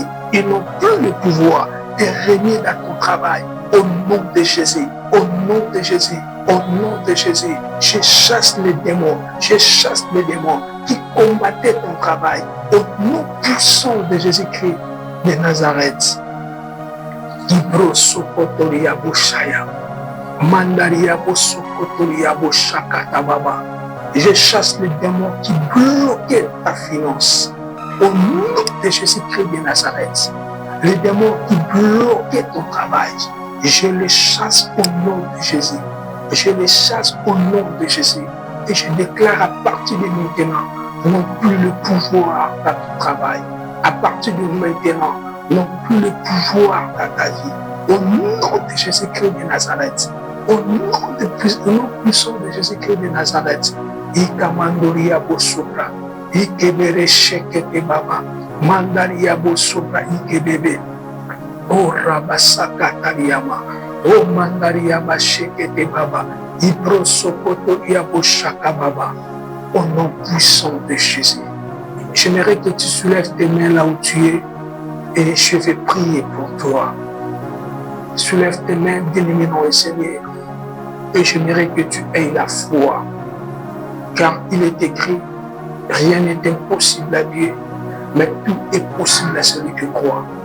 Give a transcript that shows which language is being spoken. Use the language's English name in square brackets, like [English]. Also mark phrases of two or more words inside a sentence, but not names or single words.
[French] Ils n'ont plus le pouvoir de régner dans ton travail. Au nom de Jésus, au nom de Jésus, au nom de Jésus, je chasse les démons, je chasse les démons qui combattaient ton travail. Au nom puissant de Jésus-Christ de Nazareth. Ibro sokotoria boshaya, mandaria bosokotoria boshakata baba. Je chasse les démons qui bloquaient ta finance. Au nom de Jésus-Christ de Nazareth, les démons qui bloquaient ton travail, je les chasse au nom de Jésus. Je les chasse au nom de Jésus. Et je déclare à partir de maintenant, non plus le pouvoir dans ton travail. À partir de maintenant, non plus le pouvoir dans ta vie. Au nom de Jésus-Christ de Nazareth. Au nom puissant de Jésus-Christ de Nazareth. Ikamandoria Bosopra. Ikebere Shekete Baba. Mandaria Bosopra Ikebebe. O Rabasaka Tariama. O Mandariama Shekete Baba. Ibro Sokoto Yaboshaka Baba. Au nom puissant de Jésus. J'aimerais que tu soulèves tes mains là où tu es et je vais prier pour toi. Soulève tes mains, bien-aimé dans le Seigneur, et j'aimerais que tu aies la foi. Car il est écrit, rien n'est impossible à Dieu, mais tout est possible à celui qui croit.